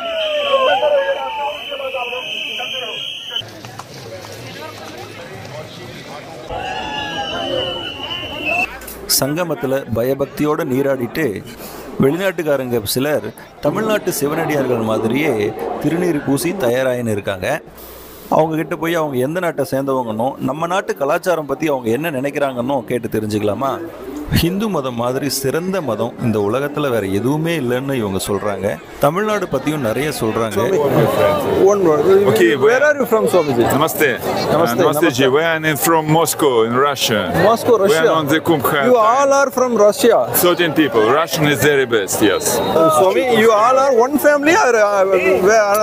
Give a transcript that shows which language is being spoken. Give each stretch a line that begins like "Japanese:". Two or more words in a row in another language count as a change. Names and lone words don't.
Tamil: சங்கமத்தில் பயபக்தியோடு நீராடிட்டு வெளிநாட்டுக்காரங்க சிலர் தமிழ்நாட்டு சிவனடியார்கள் மாதிரியே திருநீர் பூசி தயாராகின்னு இருக்காங்க. அவங்கக்கிட்ட போய் அவங்க எந்த நாட்டை சேர்ந்தவங்கன்னோ நம்ம நாட்டு கலாச்சாரம் பற்றி அவங்க என்ன நினைக்கிறாங்கன்னோ கேட்டு தெரிஞ்சுக்கலாமா? ஹிந்து மதம் மாதிரி சிறந்த மதம் இந்த உலகத்தில் வேறு எதுவுமே இல்லைன்னு இவங்க சொல்கிறாங்க. தமிழ்நாடு பற்றியும் நிறைய சொல்கிறாங்க.
English: Okay, Where are you from, Swamiji?
Hindi: Namaste. Namaste ji.
English: We are from Moscow in Russia. Moscow, We Russia. are on the Kumbh. You all are from Russia. Certain people. Russian is very best, yes. Swami, you all are one family or where are?